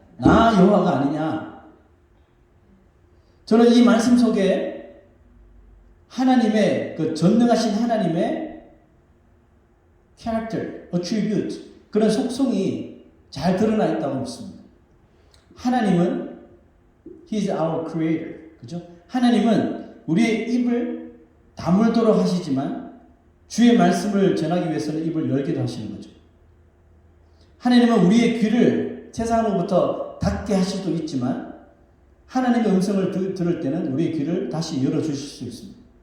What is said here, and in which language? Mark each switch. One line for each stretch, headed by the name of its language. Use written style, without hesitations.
Korean: 나 여호와가 아니냐? 저는 이 말씀 속에 하나님의 그 전능하신 하나님의 character, attribute 그런 속성이 잘 드러나 있다고 믿습니다. 하나님은
English: He is our creator.
Korean: 그죠? 하나님은 우리의 입을 다물도록 하시지만 주의 말씀을 전하기 위해서는 입을 열기도 하시는 거죠. 하나님은 우리의 귀를 세상으로부터 닫게 하실 수도 있지만 하나님의 음성을 들을 때는 우리의 귀를 다시 열어주실 수 있습니다.